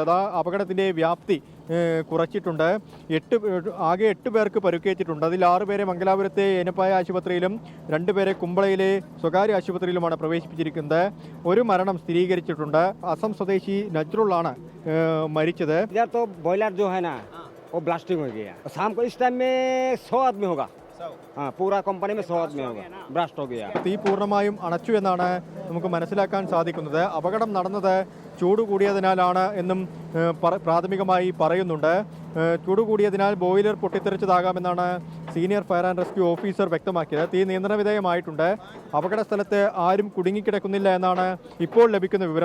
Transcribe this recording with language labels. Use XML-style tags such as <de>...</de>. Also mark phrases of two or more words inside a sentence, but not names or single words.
<ml>അത് അപകടത്തിൻ്റെ വ്യാപ്തി കുറച്ചിട്ടുണ്ട്. ആകെ 8 പേർക്ക് പരുക്കേറ്റിട്ടുണ്ട്. അതിൽ 6 പേരെ മംഗലാപുരത്തെ ഏനപ്പായ ആശുപത്രിയിലും 2 പേരെ കുമ്പളയിലെ സ്വകാര്യ ആശുപത്രിയിലുമാണ് പ്രവേശിപ്പിച്ചിരിക്കുന്നത്. ഒരു മരണം സ്ഥിരീകരിച്ചിട്ടുണ്ട്. അസം സ്വദേശി നജ്റുള്ളാണ് മരിച്ചത്.</ml> <hi>बॉयलर जो है ना वो ब्लास्टिंग हो गया. शाम को इस टाइम में 100 आदमी होगा. हाँ, पूरा कंपनी में 100 आदमी होगा. ब्लास्ट हो गया.</hi> <ml>തീ പൂർണ്ണമായും അണച്ചു എന്നാണ് നമുക്ക് മനസ്സിലാക്കാൻ സാധിക്കുന്നത്. അപകടം നടന്നത് ചൂട് കൂടിയതിനാലാണ് എന്നും പ്രാഥമികമായി പറയുന്നുണ്ട്. ചൂട് കൂടിയതിനാൽ ബോയിലർ പൊട്ടിത്തെറിച്ചതാകാമെന്നാണ് സീനിയർ ഫയർ ആൻഡ് റെസ്ക്യൂ ഓഫീസർ വ്യക്തമാക്കിയത്. തീ നിയന്ത്രണ വിധേയമായിട്ടുണ്ട്. അപകട സ്ഥലത്ത് ആരും കുടുങ്ങിക്കിടക്കുന്നില്ല എന്നാണ് ഇപ്പോൾ ലഭിക്കുന്ന വിവരം.</ml>